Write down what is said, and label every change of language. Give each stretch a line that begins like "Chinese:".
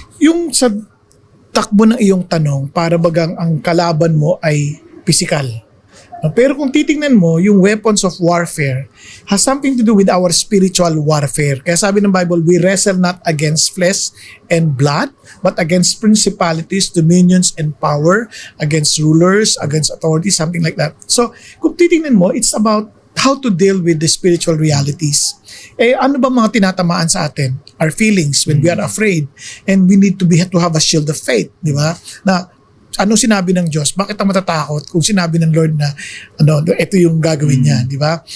Filipino: Yung sa takbo ng iyong tanong, para bagang ang kalaban mo ay physical. Pero kung titingnan mo, yung
English: weapons of warfare has something to do with our spiritual warfare.
Filipino: Kaya sabi ng Bible,
English: we wrestle not against flesh and blood, but against principalities, dominions, and power, against rulers, against authorities, something like that. So,
Filipino: kung titingnan mo,
English: it's about how to deal with the spiritual realities.
Filipino: Ano ba mga tinatamaan sa atin?
English: Our feelings when we are afraid, and we need to have a shield of faith,
Filipino: di ba? Na ano sinabi ng Diyos? Bakit ang matatakot kung sinabi ng Lord na ito yung gagawin niya, di ba?